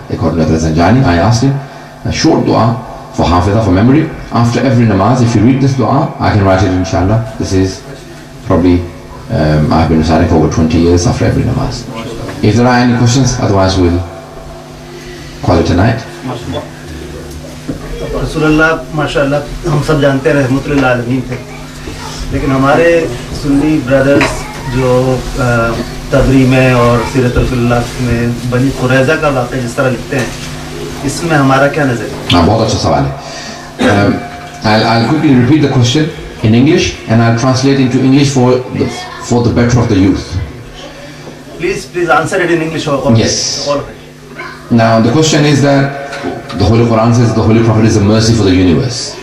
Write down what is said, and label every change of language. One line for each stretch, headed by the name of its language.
English: According to Raza Rizvi, I asked him a short dua for hafidah, for memory. After every namaz, if you read this dua, I can write it inshallah. This is probably I've been reciting for over 20 years after every namaz. If there are any questions, otherwise we'll call it a night.
Urdu: رسول ماشاءاللہ ہم سب جانتے ہیں رحمت للعالمین تھے, لیکن ہمارے سنی brothers جو تبری میں اور سیرت رسول اللہ میں بنی قریظہ کا واقعہ جس طرح لکھتے ہیں, اس میں ہمارا کیا نظر ہے؟ بہت اچھا سوال ہے.
English: I'll quickly repeat the question in English and I'll translate into English for the better of the youth. Please answer it in English. Yes. Now the question is that the Holy Quran says the Holy Prophet is a mercy for the universe.